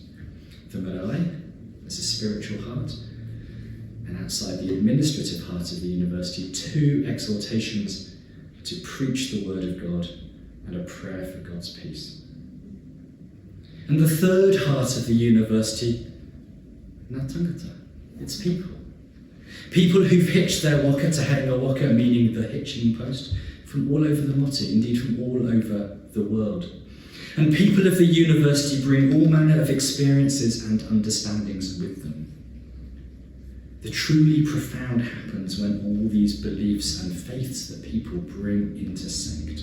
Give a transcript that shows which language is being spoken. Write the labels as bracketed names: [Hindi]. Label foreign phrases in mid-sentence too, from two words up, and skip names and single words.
[English] The Marae as a spiritual heart, and outside the administrative heart of the university, two exhortations to preach the word of God and a prayer for God's peace. And the third heart of the university, [Māori] ngā tangata, [English] it's people. People who've hitched their waka to Heringa Waka, meaning the hitching post, from all over the motu, indeed from all over the world. And people of the university bring all manner of experiences and understandings with them. The truly profound happens when all these beliefs and faiths that people bring intersect.